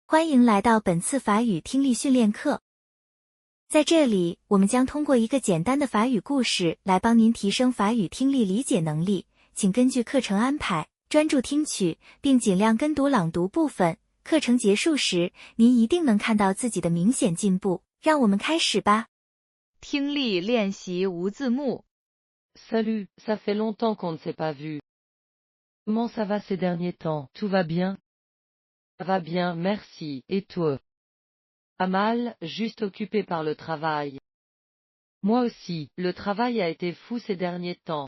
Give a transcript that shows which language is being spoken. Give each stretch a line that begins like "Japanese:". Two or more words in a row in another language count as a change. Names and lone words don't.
Chinese: 欢迎来到本次法语听力训练课。在这里，我们将通过一个简单的法语故事来帮您提升法语听力理解能力，请根据课程安排，专注听取，并尽量跟读朗读部分。课程结束时，您一定能看到自己的明显进步。让我们开始吧。听力练习无字幕。
French: Salut, ça fait longtemps qu'on ne s'est pas vu. Comment ça va ces derniers temps? Tout va bien? Ça va bien, merci. Et toi? Pas mal, juste occupé par le travail. Moi aussi, le travail a été fou ces derniers temps.